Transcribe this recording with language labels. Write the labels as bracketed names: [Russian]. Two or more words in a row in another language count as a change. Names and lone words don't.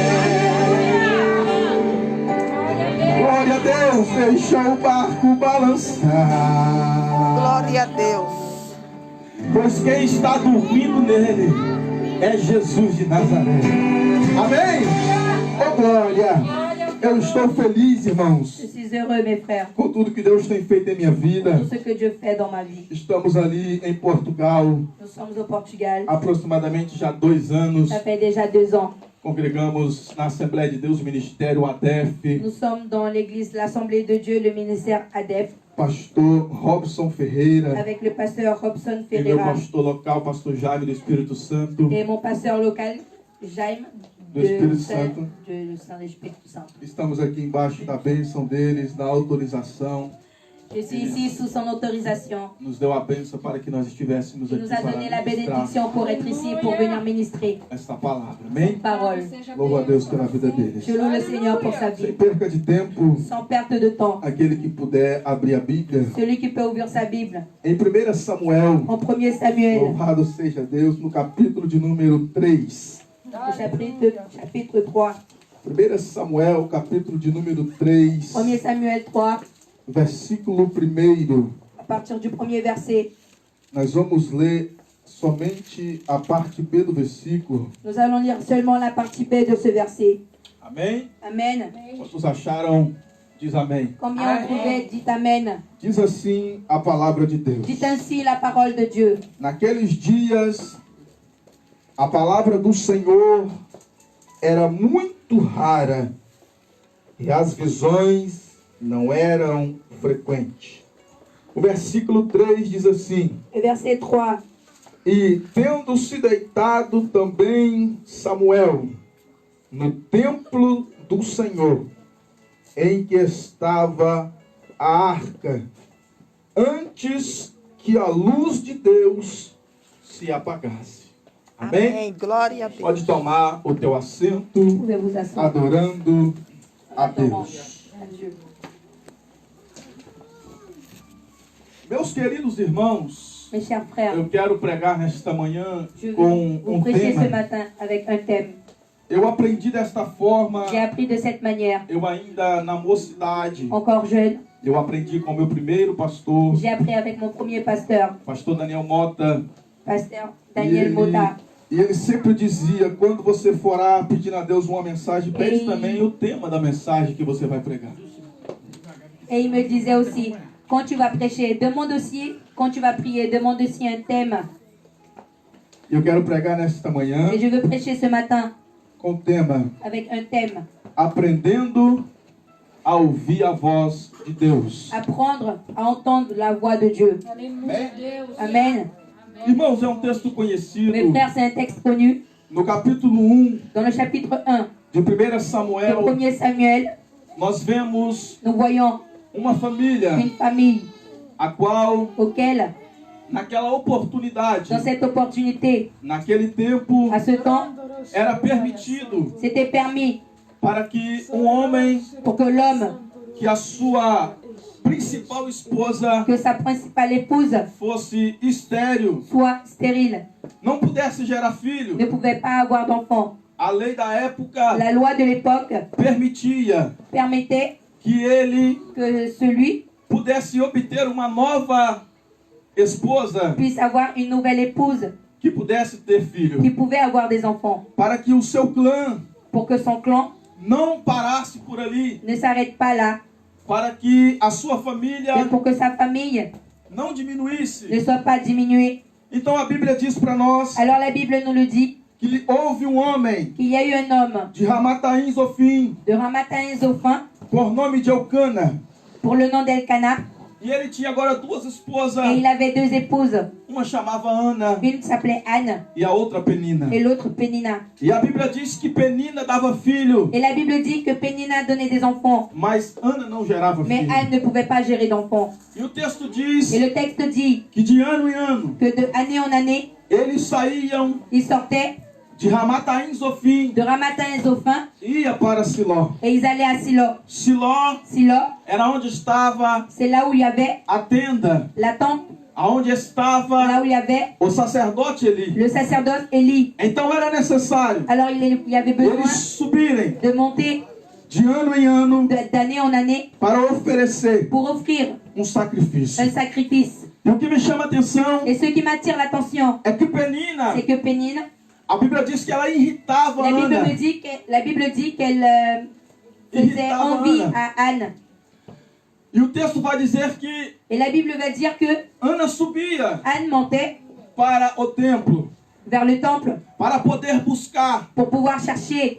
[Portuguese] Glória a Deus, deixa o barco balançar, Glória a Deus. pois quem está dormindo nele é Jesus de Nazaré. Amém? Oh glória! Eu estou feliz, irmãos, [French] Je suis heureux, mes frères, [Portuguese] com tudo que Deus tem feito em minha vida. [French] pour ce que Dieu fait dans ma vie. [Portuguese] Estamos ali em Portugal, [French] Nous sommes au Portugal. [Portuguese] aproximadamente já 2 anos. [French] Ça fait déjà 2 ans. [Portuguese] Congregamos na Assembleia de Deus, Ministério ADEF. [French] Nous sommes dans l'église, l'Assemblée de Dieu, le ministère ADEF, [Portuguese] Pastor Robson Ferreira avec le pasteur Robson e meu Ferreira pastor local, pastor Jaime do Espírito Santo. [French] et mon pasteur local, Jaime, Do Espírito Santo. de Saint-Espírito Santo. [Portuguese] Estamos aqui embaixo da bênção deles, da autorização. [French] Je suis ici sous son autorisation. [Portuguese] Nos deu a bênção para que nós estivéssemos [French] Il [Portuguese] aqui [French] nous a donné la [Portuguese] para ministrar [French] bénédiction pour être ici, pour venir ministrer [Portuguese] esta palavra. Amém? [French] parole. [Portuguese] Louvo a Deus pela vida deles. [French] Je loue le Seigneur pour sa [Portuguese] Sem [French] vie. [Portuguese] perca de tempo, [French] Sans perte de temps, [Portuguese] aquele que puder abrir a Bíblia, [French] celui qui peut ouvrir sa Bible, [Portuguese] em 1 Samuel, [French] en 1 Samuel, [Portuguese] louvado seja Deus, no capítulo de número 3. [French] au chapitre 3. [Portuguese] 1 Samuel, capítulo de número 3, 1 Samuel 3, versículo 1. [French] à partir du premier verset. [Portuguese] Nós vamos ler somente a parte B do versículo. [French] Nous allons lire seulement la partie B de ce verset. [Portuguese] Amém? [French] Amen. [Portuguese] Quantos acharam? Diz amém. [French] Combien ont trouvé? Dites Amen. [Portuguese] Diz assim a palavra de Deus. [French] Dites ainsi la parole de Dieu. [Portuguese] Naqueles dias, a palavra do Senhor era muito rara e as visões não eram frequentes. O versículo 3 diz assim: [French] Le verset 3. [Portuguese] E tendo-se deitado também Samuel no templo do Senhor, em que estava a arca, antes que a luz de Deus se apagasse. Amém? Amém. Glória a Deus. Pode tomar o teu assento, [French] Pouvez vous asseoir. [Portuguese] adorando a Deus. [French] À Dieu. [Portuguese] Meus queridos irmãos, [French] Mes chers frères, [Portuguese] eu quero pregar nesta manhã [French] je vais [Portuguese] com [French] vous prêcher ce [Portuguese] tema. [French] matin avec un thème. [Portuguese] Eu aprendi desta forma, [French] J'ai appris de cette manière. [Portuguese] eu ainda na mocidade, [French] Encore jeune, [Portuguese] eu aprendi com meu primeiro pastor, [French] j'ai appris avec mon premier pasteur, [Portuguese] pastor Daniel Mota. [French] pasteur [Portuguese] E Daniel ele, Mota. e ele sempre dizia, quando você for orar pedindo a Deus uma mensagem, pede Ei. também o tema da mensagem que você vai pregar. [French] Et il me disait aussi, quand tu vas prêcher, demande aussi Quand tu vas prier, demande aussi un thème. [Portuguese] Eu quero pregar nesta manhã [French] Et je veux prêcher ce matin [Portuguese] com o tema [French] avec un thème. [Portuguese] Aprendendo a ouvir a voz de Deus. [French] Apprendre à entendre la voix de Dieu. Amen. [Portuguese] Irmãos, é um texto conhecido [French] Mes frères, c'est un texte connu. [Portuguese] no capítulo 1 [French] Dans le chapitre 1 [Portuguese] de 1 de Samuel. 1 Samuel, Nós vemos [French] nous voyons [Portuguese] uma família [French] une famille [Portuguese] a qual, [French] auquel, [Portuguese] naquela oportunidade, [French] dans cette opportunité, [Portuguese] naquele tempo, [French] à ce temps, [Portuguese] era permitido [French] c'était permis [Portuguese] para que um homem, [French] pour que l'homme, [Portuguese] que a sua principal esposa [French] que sa principale épouse, [Portuguese] fosse estéril, [French] soit stérile, [Portuguese] não pudesse gerar filho. [French] ne pouvait pas avoir d'enfant. [Portuguese] A lei da época [French] La loi de l'époque [Portuguese] permitia [French] permettait [Portuguese] que ele [French] que celui [Portuguese] pudesse obter uma nova esposa [French] puisse avoir une nouvelle épouse, [Portuguese] que pudesse ter filho, [French] qui pouvait avoir des enfants, [Portuguese] para que o seu clã [French] pour que son clan [Portuguese] não parasse por ali, [French] ne s'arrête pas là, [Portuguese] para que a sua [French] et [Portuguese] família [French] pour que sa famille [Portuguese] não diminuísse. [French] ne soit pas diminuée. [Portuguese] Então a Bíblia diz para nós [French] Alors la Bible nous le dit, [Portuguese] que houve um homem [French] qu'il y a eu un homme [Portuguese] de Ramataim Zofim, [French] de Ramataim Zophin, [Portuguese] por nome de Eucana, [French] pour le nom d'Elkanah, [Portuguese] e ele tinha agora duas esposas, [French] et il avait deux épouses. [Portuguese] uma chamava Ana [French] Une s'appelait Anne [Portuguese] e a outra Penina. [French] et l'autre Pénina. [Portuguese] E a Bíblia diz que Penina dava filho, [French] Et la Bible dit que Pénina donnait des enfants, [Portuguese] mas Ana não gerava [French] mais [Portuguese] filho. [French] Anne ne pouvait pas gérer d'enfants. [Portuguese] E o texto diz [French] Et le texte dit [Portuguese] que de ano em ano [French] que de année en année, [Portuguese] eles saíam [French] ils sortaient [Portuguese] de Ramataim Zofim [French] de Ramataim Zophin [Portuguese] e ia para Siló. [French] et ils allaient à Silo. Siló Silo, [Portuguese] era onde estava [French] c'est là où il y avait [Portuguese] a tenda, [French] la tente, [Portuguese] aonde [French] là [Portuguese] estava [French] où il y avait [Portuguese] o sacerdote Eli. [French] le sacerdoce Élie. [Portuguese] Então era necessário [French] Alors il y avait besoin [Portuguese] eles subirem [French] de monter [Portuguese] de ano em ano [French] d'année en année [Portuguese] para oferecer [French] pour offrir [Portuguese] sacrifício. [French] un sacrifice. [Portuguese] E o que me chama a atenção [French] Et ce qui m'attire l'attention, [Portuguese] é que Penina, [French] c'est que Pénine, [Portuguese] a Bíblia diz que ela irritava Ana. [French] la Bible dit qu'elle faisait [Portuguese] Irritava [French] envie Ana. à Anne. [Portuguese] E o texto vai dizer que [French] Et la Bible va dire que [Portuguese] Ana subia [French] Anne montait [Portuguese] para o templo [French] vers le temple [Portuguese] para poder buscar [French] pour pouvoir chercher